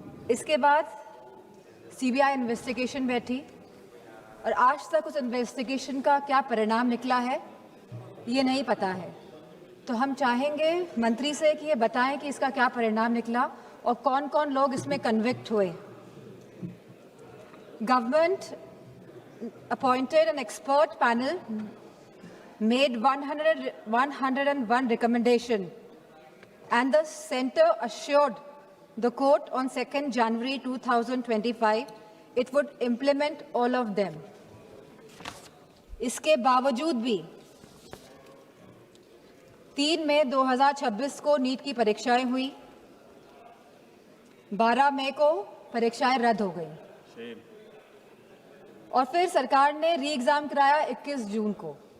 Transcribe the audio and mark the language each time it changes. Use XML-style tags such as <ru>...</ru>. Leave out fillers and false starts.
<hi>इसके बाद CBI investigation बैठी और आज तक उस इन्वेस्टिगेशन का क्या परिणाम निकला है ये नहीं पता है। तो हम चाहेंगे मंत्री से कि ये बताएं कि इसका क्या परिणाम निकला और कौन कौन लोग इसमें कन्विक्ट हुए।</hi> <en>Government appointed an expert panel, made 101 recommendation, and the center assured the court on 2nd January 2025 it would implement all of them.</en> <hi>इसके बावजूद भी 3 मई 2026 को नीट की परीक्षाएं हुई, 12 मई को परीक्षाएं रद्द हो गई और फिर सरकार ने री एग्जाम कराया 21 जून को।</hi>